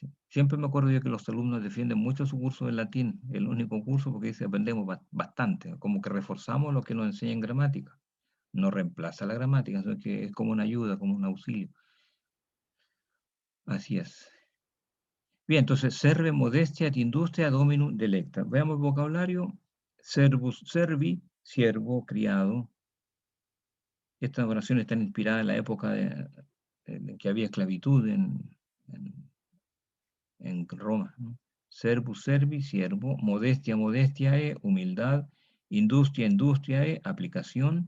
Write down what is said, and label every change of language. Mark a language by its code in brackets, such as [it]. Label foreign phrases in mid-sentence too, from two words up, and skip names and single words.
[es] Siempre me acuerdo yo que los alumnos defienden mucho su curso de latín, el único curso porque dice aprendemos bastante, como que reforzamos lo que nos enseña en gramática. No reemplaza la gramática, sino que es como una ayuda, como un auxilio. Así es. Bien, entonces, [la] serve modestia et industria dominum delecta. [es] Veamos el vocabulario. [la] Servus servi, [es] siervo, criado. Estas oraciones están inspiradas en la época en que había esclavitud en Roma, ¿no? [la] Servus servi, [es] siervo. [la] Modestia, modestiae, [es] humildad. [la] Industria, industriae, [es] aplicación.